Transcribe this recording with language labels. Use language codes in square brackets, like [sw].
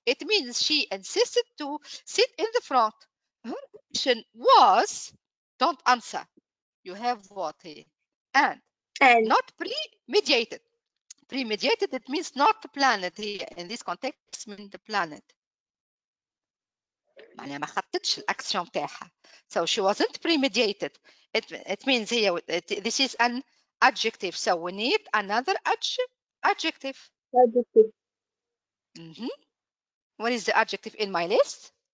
[en] It means she insisted to sit in the front. Her action was, don't answer. You have what here? And And not premeditated. Premeditated, it means not planned here. In this context, mean the planet. [ar] معناها ما خطتش الاكسيون تاعها. [en] So she wasn't premeditated. It means here this is an adjective. So we need another adjective. adjective. What is the adjective in my list?